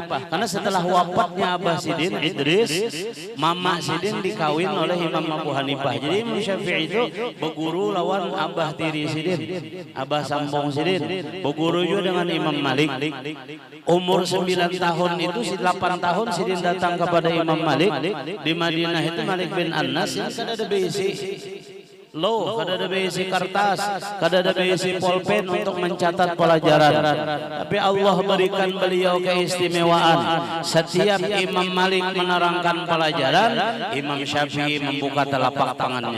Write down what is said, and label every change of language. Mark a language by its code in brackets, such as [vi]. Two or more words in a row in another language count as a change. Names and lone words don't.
[bjn] Karena setelah wafatnya Abah Sidin Idris, mama Sidin dikawin oleh Imam Abu Hanifah. Jadi Imam Syafi'i itu berguru lawan Abah tiri Sidin, Abah sambung Sidin, berguru juga dengan Imam Malik. Umur 9 tahun itu, 8 tahun Sidin datang kepada Imam Malik di Madinah itu. Malik bin Anas yang kan ada bisi Loh, kada ada berisi kertas, kada ada berisi pulpen untuk mencatat pelajaran. Tapi Allah berikan beliau keistimewaan. Setiap Imam Malik menerangkan pelajaran, Imam Syafi'i membuka telapak tangannya.